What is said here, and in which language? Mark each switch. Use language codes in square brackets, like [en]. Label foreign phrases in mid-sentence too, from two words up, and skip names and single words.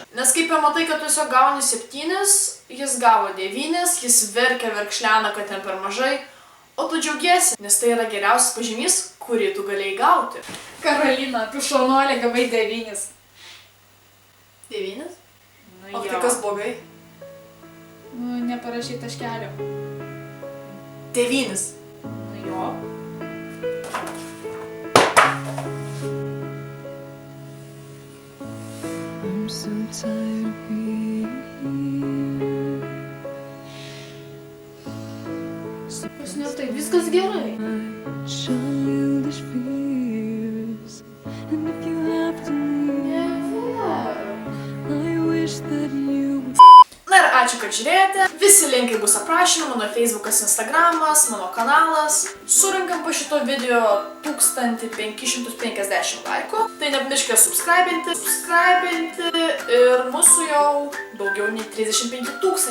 [lt] Nes kaip pamatai, kad tu tiesiog gauni 7, jis gavo 9, jis verkia, verkšlena, kad ten per mažai, o tu džiaugiesi, nes tai yra geriausias pažymys, kurį tu galėjai gauti. Karolina, tu šaunuolė gavai 9. 9? Nu, O tai kas blogai? Nu, neparašai taškelio. 9. Nu jo. [en] I'm so tired of being here. [lt] Pas ne tai viskas gerai. [en] Childish fears. And if you have to leave, I wish that you would. [lt] Na ir ačiū, kad žiūrėjote. Visi linkai bus aprašymai, mano Facebookas, Instagramas, mano kanalas. Surinkam po šito video 1550 laikų. Tai nepamirškite subscribinti ir mūsų jau daugiau nei 35 000.